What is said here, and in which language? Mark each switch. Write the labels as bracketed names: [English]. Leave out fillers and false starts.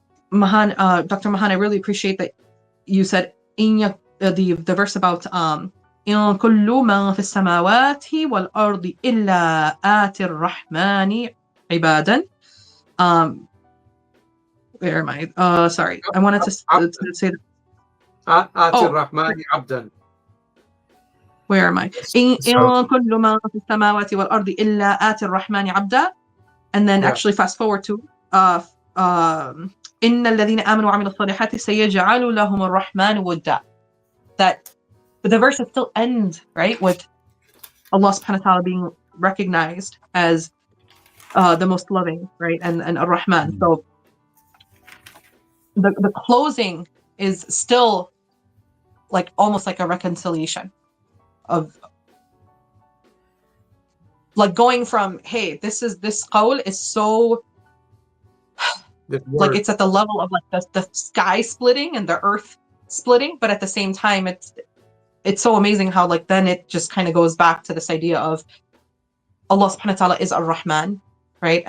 [English] Mahan, Dr. Mahan, I really appreciate that you said the verse about [Arabic] إن كل من في السماوات والأرض إلا آتي الرحمن عبادا. [English] Where am I? Sorry, I wanted to say that. [Arabic] آتي الرحمن عبدا. [English] Where am I? [Arabic] إن كل من في السماوات والأرض إلا آتي الرحمن عبدا. [English] And then actually fast forward to [Arabic] إن الذين آمنوا وعملوا الصالحات سيجعل لهم الرحمن ودا. [English] That the verses still end, right, with Allah subhanahu wa ta'ala being recognized as the most loving, right, and Ar-Rahman. So the closing is still like almost like a reconciliation of like going from, hey, this qawl is so like it's at the level of like the sky splitting and the earth splitting, but at the same time it's so amazing how like then it just kind of goes back to this idea of Allah subhanahu wa ta'ala is Ar-Rahman, right?